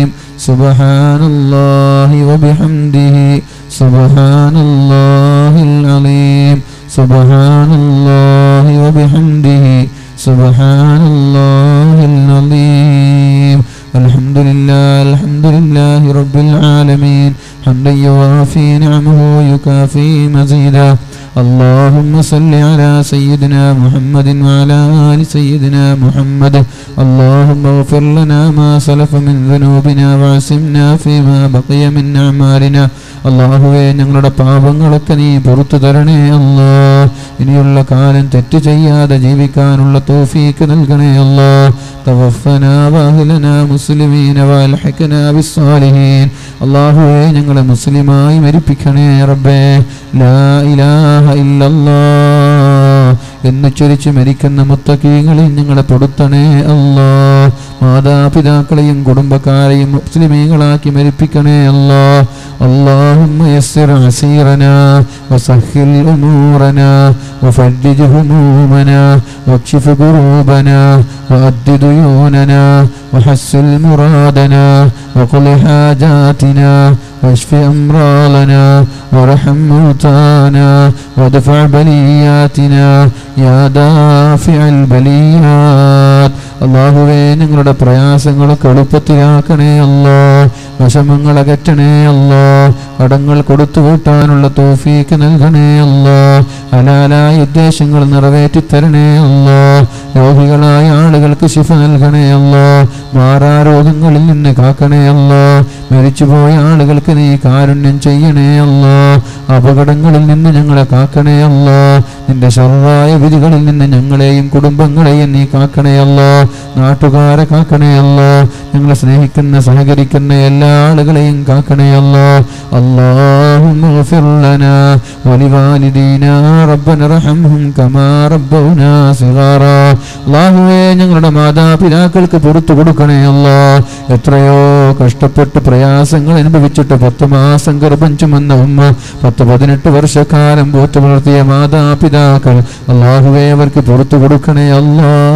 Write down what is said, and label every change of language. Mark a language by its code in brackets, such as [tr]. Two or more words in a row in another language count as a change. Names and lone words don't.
[ar] سبحان الله وبحمده سبحان الله العليم. سبحان الله وبحمده سبحان الله العليم. الحمد لله رب العالمين. حمدا يوافي نعمه ويكافئ مزيده. اللهم صل على سيدنا محمد وعلى آل سيدنا محمد. اللهم اغفر لنا ما سلف من ذنوبنا وعصمنا فيما بقي من أعمالنا. [ml] അള്ളാഹുവേ, ഞങ്ങളുടെ പാപങ്ങളൊക്കെ നീ പുറത്തു തരണേ അല്ലാഹ്. ഇനിയുള്ള കാലം തെറ്റ് ചെയ്യാതെ ജീവിക്കാനുള്ള തൗഫീക്ക് നൽകണേ അല്ലാഹ്. [ar] توفنا وأهلنا مسلمين وألحقنا بالصالحين. [ml] അള്ളാഹുവേ, ഞങ്ങളെ മുസ്ലിമായി മരിപ്പിക്കണേ റബ്ബേ. [ar] لا إله إلا الله [ml] എന്നുച്ചരിച്ച് മരിക്കുന്ന മുത്തഖീങ്ങളിൽ ഞങ്ങളെ പെടുത്തണേ അല്ലാ. മാതാപിതാക്കളെയും കുടുംബക്കാരെയും മുസ്ലിമീങ്ങളാക്കി മരിപ്പിക്കണേ അല്ലാ. [ar] اللهم يسر عسيرنا وسهل أمورنا وفرج همومنا واكشف كروبنا وأد ديوننا وحسن مرادنا وقل حاجاتنا واشف أمراضنا وارحم موتانا وادفع بلياتنا يا دافع البليات. [ml] അല്ലാഹുവേ ഞങ്ങളുടെ പ്രയാസങ്ങളൊക്കെ എളുപ്പത്തിലാക്കണേ അല്ലാ. വിഷമങ്ങൾ അകറ്റണേ അല്ലാ. കടങ്ങൾ കൊടുത്തു വീട്ടാനുള്ള തൗഫീക്ക് നൽകണേ അല്ലാ. ഹലാലായ ഉദ്ദേശങ്ങൾ നിറവേറ്റി തരണേ അല്ലാ. രോഗികളായ ആളുകൾക്ക് ശിഫ നൽകണേ അല്ലാ. മാറാരോഗങ്ങളിൽ നിന്ന് കാക്കണേ അല്ലാ. മരിച്ചുപോയ ആളുകൾക്ക് നീ കാരുണ്യം ചെയ്യണേ അല്ലാ. അപകടങ്ങളിൽ നിന്ന് ഞങ്ങളെ കാക്കണേ അല്ലാ. നിന്റെ ശർറായ വിധികളിൽ നിന്ന് ഞങ്ങളെയും കുടുംബങ്ങളെയും നീ കാക്കണേ അല്ലാ. നാട്ടുകാരെ കാക്കണേ അല്ലാ. ഞങ്ങളെ സ്നേഹിക്കുന്ന സഹകരിക്കുന്ന എല്ലാ ആളുകളെയും കാക്കണേ അല്ലാ. [ar] اللهم اغفر لنا ولوالدينا ربنا ارحمهم كما ربونا صغارا. [ml] അല്ലാഹുവേ ഞങ്ങളുടെ മാതാപിതാക്കൾക്ക് പുറത്തു കൊടുക്കണേ അല്ലാ. എത്രയോ കഷ്ടപ്പെട്ട് പ്രയാസങ്ങൾ അനുഭവിച്ചിട്ട് 10 മാസം ഗർഭം ചുമന്ന ഉമ്മ, 10-18 വർഷക്കാലം പോറ്റു വളർത്തിയ മാതാപിതാക്കൾ, അല്ലാഹുവേ അവർക്ക് പുറത്തു കൊടുക്കണേ അല്ലാ.